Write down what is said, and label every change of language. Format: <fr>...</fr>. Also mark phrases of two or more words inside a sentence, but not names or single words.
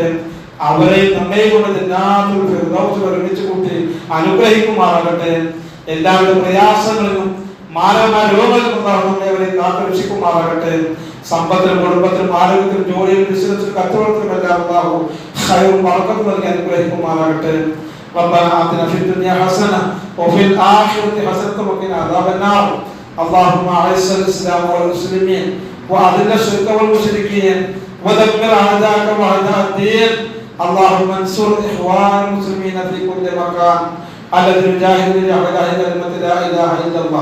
<ml>അവരെ നമ്മെ കൊണ്ട് ജന്നാത്തുൽ ഫിർദൗസിൽ ഒരുമിച്ച് കൂട്ടി അനുഗ്രഹിക്കുമാറാകട്ടെ. എല്ലാവരുടെ പ്രയാസങ്ങളിലും മാനവമായ രോഗങ്ങളിൽ നിന്നും അവരെ കാത്തുരക്ഷിക്കുമാറാകട്ടെ. സമ്പത്തിലും കുടുംബത്തിലും ആരോഗ്യത്തിലും ജോലിയിലും ബിസിനസ്സിലും കച്ചവടത്തിലും എല്ലാം അല്ലാഹു ഖൈറും ബറക്കത്തും നൽകി അനുഗ്രഹിക്കുമാറാകട്ടെ.</ml> <ar>ربنا آتنا في الدنيا حسنة وفي الآخرة حسنة وقنا عذاب النار. اللهم أعز الإسلام والمسلمين وأذل الشرك والمشركين ودمر أعداءك وأعداء الدين. اللهم انصر إخوان المسلمين في كل مكان الذين يجاهدون لإعلاء كلمة لا إله إلا الله.</ar>